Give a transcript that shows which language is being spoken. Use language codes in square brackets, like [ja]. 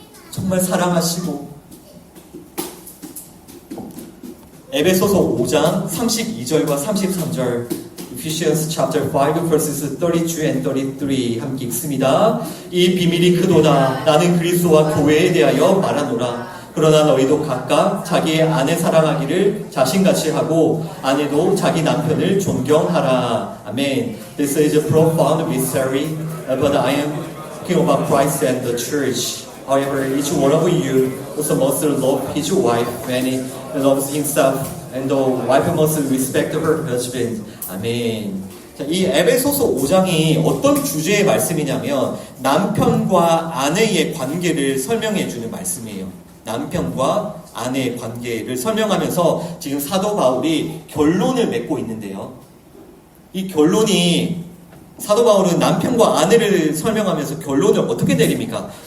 [ko] 정말 사랑하시고 에베소서 5장 32절과 33절 [en] Ephesians chapter 5 verses 32 and 33 [ko] 함께 읽습니다. 이 비밀이 크도다. 나는 그리스도와 교회에 대하여 말하노라. 그러나 너희도 각각 자기의 아내 사랑하기를 자신같이 하고 아내도 자기 남편을 존경하라. 아멘. [en] This is a profound mystery, but I am talking about Christ and the church. However, each one of you also must love his wife when he loves himself, and the wife must respect her husband. [ko] 아멘. 자, 이 에베소서 5장이 어떤 주제의 말씀이냐면 남편과 아내의 관계를 설명해 주는 말씀이에요. 남편과 아내의 관계를 설명하면서 지금 사도 바울이 결론을 맺고 있는데요. 이 결론이 사도 바울은 남편과 아내를 설명하면서 결론을 어떻게 내립니까?